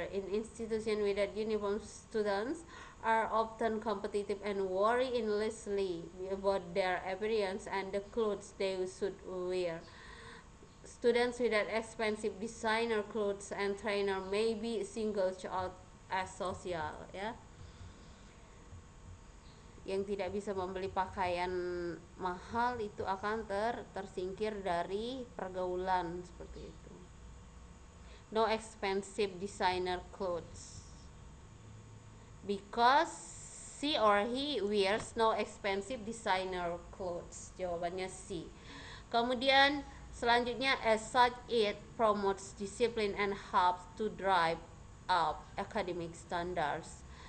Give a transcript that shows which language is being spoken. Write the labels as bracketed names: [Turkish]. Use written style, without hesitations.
[English] In institutions without uniform, students are often competitive and worry endlessly about their appearance and the clothes they should wear. Students without expensive designer clothes and trainer may be singled out as social, ya. [Indonesian] Yang tidak bisa membeli pakaian mahal itu akan tersingkir dari pergaulan seperti itu. [English] No expensive designer clothes because she or he wears no expensive designer clothes. [Indonesian] Jawabannya C. Kemudian selanjutnya, [English] as such it promotes discipline and helps to drive up academic standards.